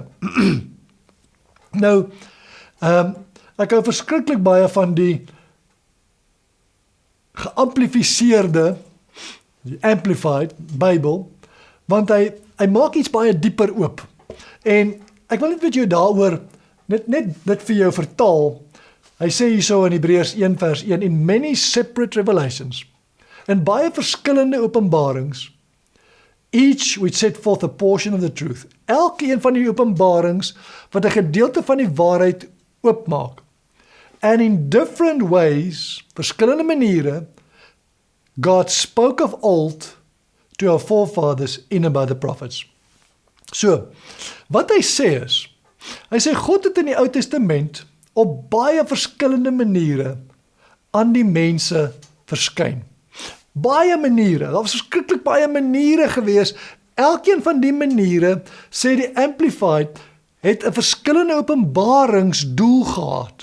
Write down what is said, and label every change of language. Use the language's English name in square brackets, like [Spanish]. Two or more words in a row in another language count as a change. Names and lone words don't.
[Afrikaans] Nou, ek hou verskriklik baie van die geamplifiseerde, die Amplified Bybel, want hy maak iets baie dieper oop. En ek wil net met jou daaroor net dit vir jou vertaal. Hy sê hierso in Hebreërs 1 vers 1, [English] in many separate revelations, [Afrikaans] en baie verskillende openbarings, [English] each which set forth a portion of the truth. [Afrikaans] Elkeen van die openbarings wat 'n gedeelte van die waarheid oopmaak. [English] And in different ways, [Afrikaans] verskillende maniere, [English] God spoke of old to our forefathers in and by the prophets. [Afrikaans] So, wat hy sê is, hy sê God het in die Ou Testament op baie verskillende maniere aan die mense verskyn. Baie maniere, daar was verskriklik baie maniere gewees. Elkeen van die maniere, sê die Amplified, het 'n verskillende openbaringsdoel gehad.